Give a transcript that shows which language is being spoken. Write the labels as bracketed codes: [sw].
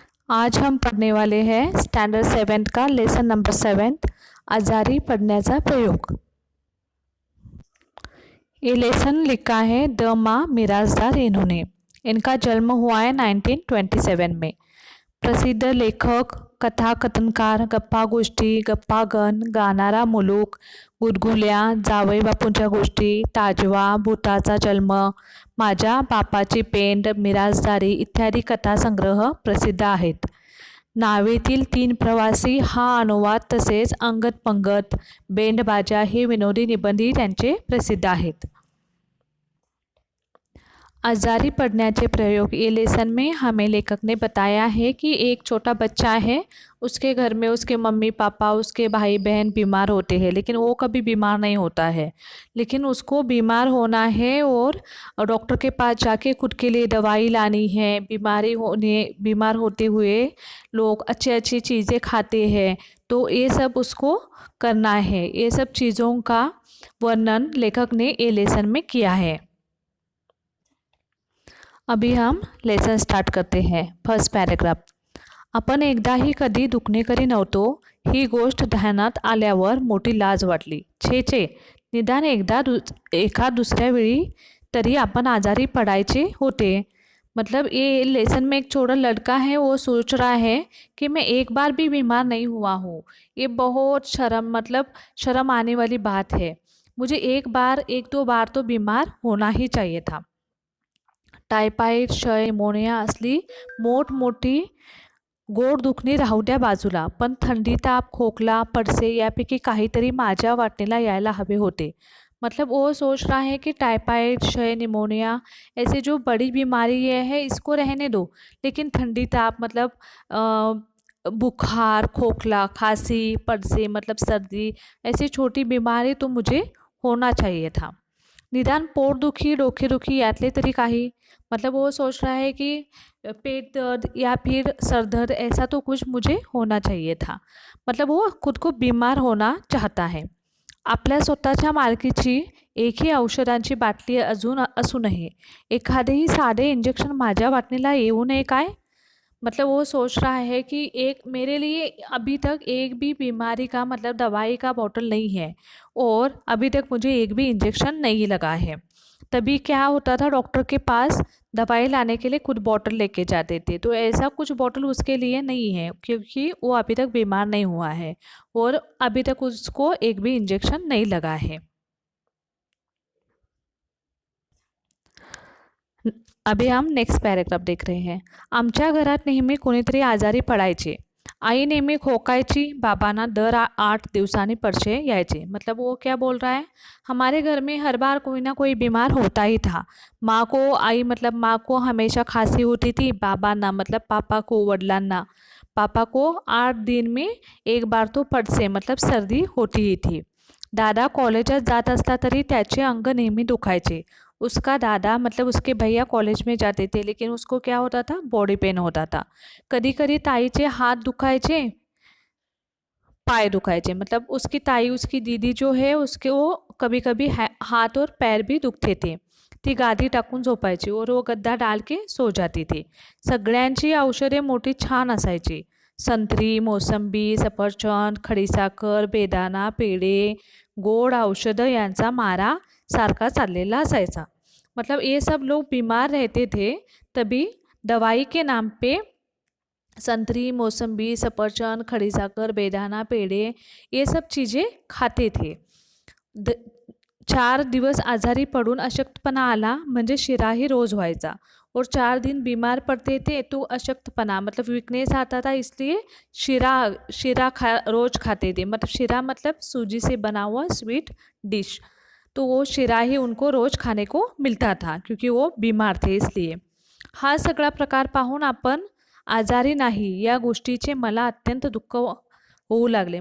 [hi] आज हम पढ़ने वाले हैं स्टैंडर्ड 7 का लेसन नंबर 7 [mr] आजारी पडण्याचा प्रयोग। [hi] ये लेसन लिखा है द माँ मिराजदार इन्होंने। इनका जन्म हुआ है 1927 में। [mr] प्रसिद्ध लेखक, कथाकथनकार, गप्पा गोष्टी, गप्पागण, गाणारा मुलूक, गुदगुल्या, जावई बापूंच्या गोष्टी, ताजवा, भूताचा जन्म, माझ्या बापाची पेंड, मिराजदारी इत्यादी कथासंग्रह प्रसिद्ध आहेत। नावेतील 3 प्रवासी हा अनुवाद तसेच अंगत पंगत, बेंडबाजा हे विनोदी निबंधही त्यांचे प्रसिद्ध आहेत। [hi] आजारी पड़ने प्रयोग ये लेसन में हमें लेखक ने बताया है कि एक छोटा बच्चा है, उसके घर में उसके मम्मी पापा उसके भाई बहन बीमार होते हैं, लेकिन वो कभी बीमार नहीं होता है। लेकिन उसको बीमार होना है और डॉक्टर के पास जाके खुद के लिए दवाई लानी है। बीमार होते हुए लोग अच्छी अच्छी चीज़ें खाते हैं, तो ये सब उसको करना है। ये सब चीज़ों का वर्णन लेखक ने ये लेसन में किया है। अभी हम लेसन स्टार्ट करते हैं। [en] First paragraph. [mr] आपण एकदाही कधी दुखणेकरी नव्हतो, ही गोष्ट ध्यानात आल्यावर मोठी लाज वाटली। छे छे, निदान एका दुसऱ्या वेळी तरी आपण आजारी पडायचे होते। [hi] मतलब ये लेसन में एक छोटा लड़का है, वो सोच रहा है कि मैं एक बार भी बीमार नहीं हुआ हूँ। ये बहुत शर्म आने वाली बात है। मुझे एक दो बार तो बीमार होना ही चाहिए था। [mr] टायफाईड, क्षय, निमोनिया असली मोठमोठी गोड दुखणी राहू द्या बाजूला, पण थंडी, ताप, खोकला, पडसे यापैकी काहीतरी माझ्या वाटणीला यायला हवे होते। [hi] मतलब वो सोच रहा है कि टाइफाइड, क्षय, निमोनिया ऐसे जो बड़ी बीमारी है इसको रहने दो, लेकिन ठंडी ताप बुखार, खोखला, खांसी, पडसे मतलब सर्दी ऐसी छोटी बीमारी तो मुझे होना चाहिए था। [mr] निदान पोटदुखी, डोकेदुखी यातले तरी काही। [hi] मतलब वो सोच रहा है कि पेट दर्द या फिर सर दर्द ऐसा तो कुछ मुझे होना चाहिए था। मतलब वो खुद को बीमार होना चाहता है। [mr] आपल्या स्वतःच्या मालकीची एकही औषधांची बाटली असूनही एखादेही साधे इंजेक्शन माझ्या वाटणीला येऊ नये काय? [hi] मतलब वो सोच रहा है कि एक मेरे लिए अभी तक एक भी बीमारी का मतलब दवाई का बॉटल नहीं है और अभी तक मुझे एक भी इंजेक्शन नहीं लगा है। तभी क्या होता था, डॉक्टर के पास दवाई लाने के लिए खुद बॉटल लेके जाते थे, तो ऐसा कुछ बॉटल उसके लिए नहीं है क्योंकि वो अभी तक बीमार नहीं हुआ है और अभी तक उसको एक भी इंजेक्शन नहीं लगा है। अभी हम नेक्स्ट पॅरेग्राफ देख रहे हैं। [mr] आमच्या घरात नेहमी कोणीतरी आजारी पडायचे। आई नेहमी खोकायची, बाबांना दर 8 दिवसांनी परसे यायचे। [hi] मतलब वो क्या बोल रहा है, हमारे घर में हर बार कोई ना कोई बीमार होता ही था। माँ को हमेशा खांसी होती थी, बाबांना मतलब पापा को, वडिलांना पापा को 8 दिन में एक बार तो पडसे मतलब सर्दी होती ही थी। [mr] दादा कॉलेजात जात असता तरी त्याचे अंग नेहमी दुखायचे। [hi] उसका दादा मतलब उसके भैया कॉलेज में जाते थे, लेकिन उसको क्या होता था, बॉडी पेन होता था। [mr] कधी कधी ताईचे हाथ दुखायचे, पाय दुखायचे। [hi] मतलब उसकी ताई, उसकी दीदी जो है उसके वो कभी कभी हाथ और पैर भी दुखते थे। [mr] ती गादी टाकून झोपायची [hi] और वो गद्दा डाल के सो जाती थी। [mr] सगळ्यांची औषधे मोठी छान असायची। संत्री, मोसंबी, सफरचंद, खडीसाखर, बेदाना, पेढे, गोड औषधं यांचा मारा सारखा चाललेला असायचा। [hi] मतलब ये सब लोग बीमार रहते थे, तभी दवाई के नाम पे संतरी, मौसम्बी, सफरचंद, खड़ी साकर, बेदाना, पेड़े ये सब चीज़ें खाते थे। [mr] 4 दिवस आजारी पडून अशक्तपणा आला म्हणजे शिराही रोज व्हायचा [hi] और 4 दिन बीमार पड़ते थे तो अशक्तपणा मतलब वीकनेस आता था, इसलिए शिरा रोज खाते थे। मतलब शिरा मतलब सूजी से बना हुआ स्वीट डिश, तो वो शिरा ही उनको रोज खाने को मिलता था क्योंकि वो बीमार थे इसलिए। [mr] हा सगळा प्रकार पाहून आपण आजारी नाही या गोष्टीचे मला अत्यंत दुःख होऊ लागले।